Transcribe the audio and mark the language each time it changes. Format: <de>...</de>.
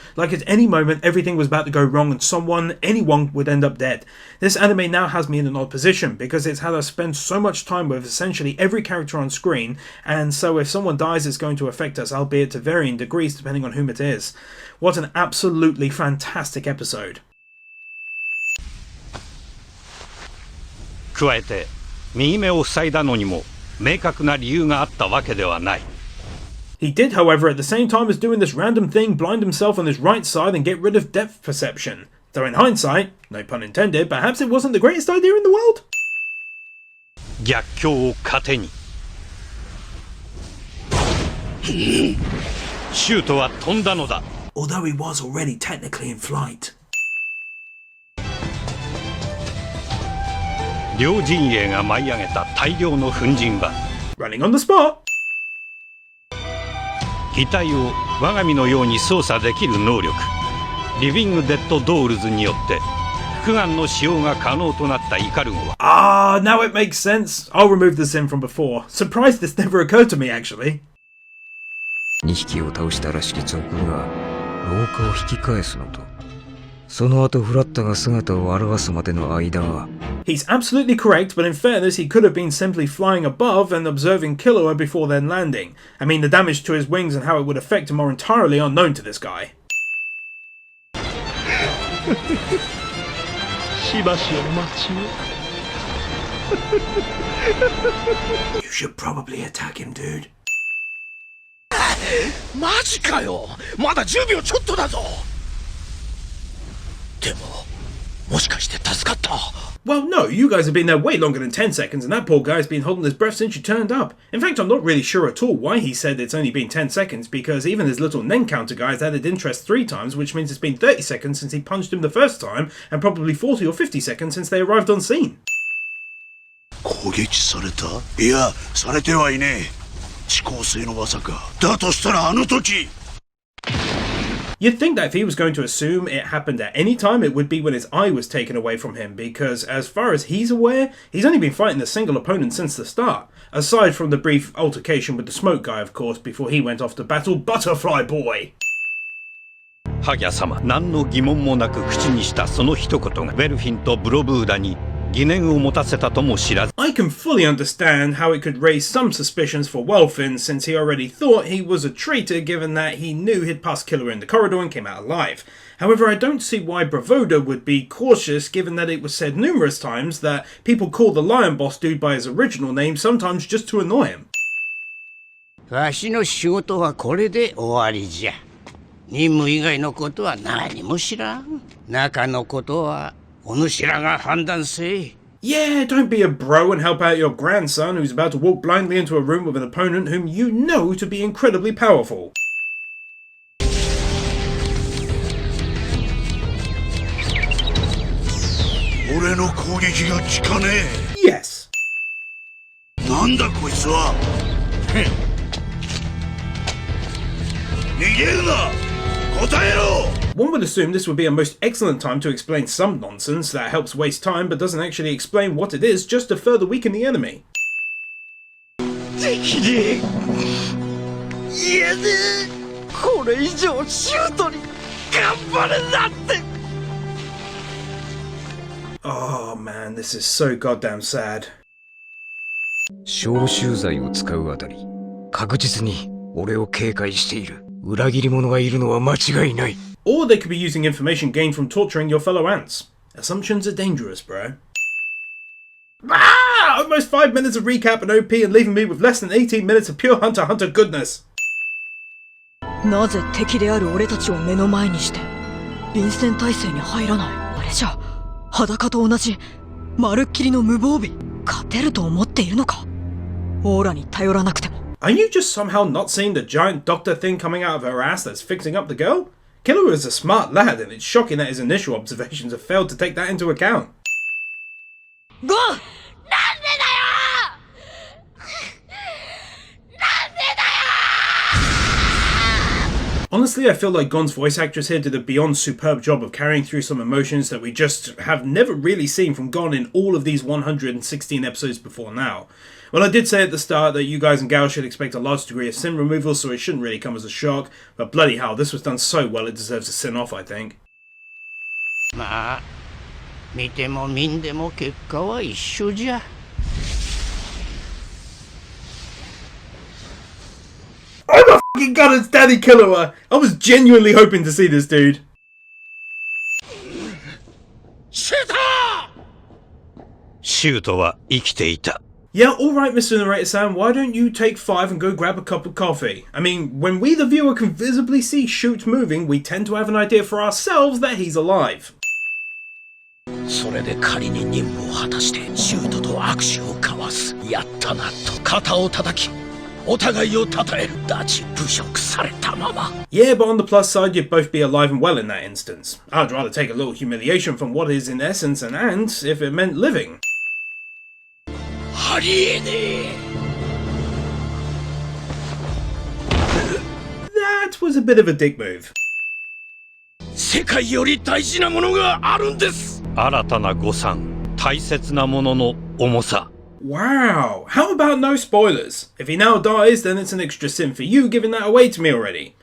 <en>Like at any moment, everything was about to go wrong and anyone would end up dead. This anime now has me in an odd position, because it's had us spend so much time with essentially every character on screen, and so if someone dies it's going to affect us, albeit to varying degrees depending on whom it is. What an absolutely fantastic episode.</en> <ja>加えて右目を塞いだのにも明確な理由があったわけではない。</ja> <en>He did, however, at the same time as doing this random thing, blind himself on his right side and get rid of depth perception. Though in hindsight, no pun intended, perhaps it wasn't the greatest idea in the world?</en> <ja>逆境を糧にシュートは飛んだのだ。</ja> <en>Although he was already technically in flight.</en> <ja>両陣営が舞い上げた大量の粉塵は</ja> <en>Running on the spot.</en> <ja>機体を我が身のように操作できる能力リビングデッドドールズによって複眼の使用が可能となったイカルゴは</ja> <en>Ah, now it makes sense. I'll remove the sin from before. Surprised this never occurred to me, actually.</en> <ja>2匹を倒したらしき賊が廊下を引き返すのとその後フラッタが姿を現すまでの間は</ja> <en>He's absolutely correct, but in fairness he could have been simply flying above and observing Killua before then landing. I mean, the damage to his wings and how it would affect him are entirely unknown to this guy.</en> <ja>しばしお待ちを</ja> <en>You should probably attack him, dude.</en> <ja>マジかよまだ10秒ちょっとだぞでももしかして助かった</ja> <en>Well, no, you guys have been there way longer than 10 seconds and that poor guy's been holding his breath since you turned up. In fact, I'm not really sure at all why he said it's only been 10 seconds, because even his little Nen counter guy's added interest 3 times, which means it's been 30 seconds since he punched him the first time, and probably 40 or 50 seconds since they arrived on scene.</en> <ja>攻撃されたいや、されてはいねえ。遅効性の技か。だとしたらあの時</ja> <en>You'd think that if he was going to assume it happened at any time, it would be when his eye was taken away from him, because as far as he's aware, he's only been fighting a single opponent since the start. Aside from the brief altercation with the smoke guy, of course, before he went off to battle Butterfly Boy.</en> <ja>ハギャ様何の疑問もなく口にしたその一言がベルフィンとブロブーダに疑念を持たせたとも知らず</ja> <en>I can fully understand how it could raise some suspicions for Welfin, since he already thought he was a traitor given that he knew he'd passed Killua in the corridor and came out alive. However, I don't see why Bravoda would be cautious given that it was said numerous times that people call the Lion Boss dude by his original name, sometimes just to annoy him.</en> <ja>わしの仕事はこれで終わりじゃ任務以外のことは何も知らん中のことはお主らが判断せ</ja> <en>Yeah, don't be a bro and help out your grandson who's about to walk blindly into a room with an opponent whom you know to be incredibly powerful.</en> <ja>俺の攻撃が効かねえ Yes なんだこいつは逃げるな答えろ</ja> <en>One would assume this would be a most excellent time to explain some nonsense that helps waste time but doesn't actually explain what it is, just to further weaken the enemy.</en> <ja>敵にいやねこれ以上シュートに頑張れなんて</ja> <en>Oh man, this is so goddamn sad.</en> <ja>消臭剤を使うあたり確実に俺を警戒している裏切り者がいるのは間違いない</ja> <en>Or they could be using information gained from torturing your fellow ants. Assumptions are dangerous, bro. Ah! Almost 5 minutes of recap and OP and leaving me with less than 18 minutes of pure Hunter x Hunter goodness.</en> <ja>なぜ敵である俺たちを目の前にして臨戦態勢に入らないあれじゃ裸と同じまるっきりの無防備勝てると思っているのかオーラに頼らなくても</ja> <en>Are you just somehow not seeing the giant doctor thing coming out of her ass that's fixing up the girl? Killua is a smart lad, and it's shocking that his initial observations have failed to take that into account. Go! Honestly, I feel like Gon's voice actress here did a beyond superb job of carrying through some emotions that we just have never really seen from Gon in all of these 116 episodes before now. Well, I did say at the start that you guys and gals should expect a large degree of sin removal, so it shouldn't really come as a shock, but bloody hell, this was done so well it deserves a sin off, I think.</en> <ja>まあ見ても見んでも結果は一緒じゃ。</ja> <en>Oh my fucking god, it's Daddy Killua! I was genuinely hoping to see this dude.</en> <ja>シュートは生きていた。</ja> <en>Yeah, alright, Mr. Narrator-san, why don't you take 5 and go grab a cup of coffee? I mean, when we the viewer can visibly see Shoot moving, we tend to have an idea for ourselves that he's alive.</en> <ja>それで仮に任務を果たしてシュートと握手を交わす。やったなと肩を叩き、お互いを称える。立ち侮辱されたまま。</ja> <en>Yeah, but on the plus side, you'd both be alive and well in that instance. I'd rather take a little humiliation from what is in essence an ant if it meant living.</en> <ja>ありえねえ。</ja> <en>That was a bit of a dick move.</en> <ja>世界より大事なものがあるんです。新たな誤算、大切なものの重さ。</ja> <en>Wow, how about no spoilers? If he now dies, then it's an extra sin for you giving that away to me already.</en>